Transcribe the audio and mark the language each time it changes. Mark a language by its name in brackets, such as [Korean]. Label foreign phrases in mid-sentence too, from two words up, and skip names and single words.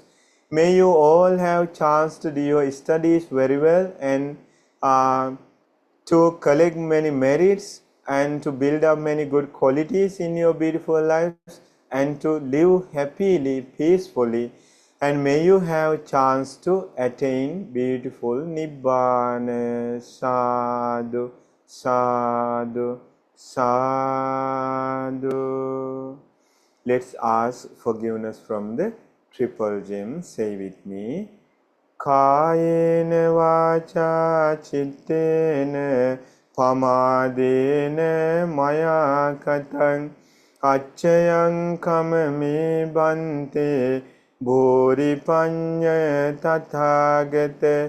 [English] May you all have chance to do your studies very well and to collect many merits and to build up many good qualities in your beautiful lives and to live happily, peacefully, and may you have chance to attain beautiful Nibbana. [Pali] Sadhu, sadhu, sadhu. [English] Let's ask forgiveness from the triple gem. Say with me. [Pali] Kayena vacha chittena pamadena maya katang acchayang kamami bante bhuri panya tathagata.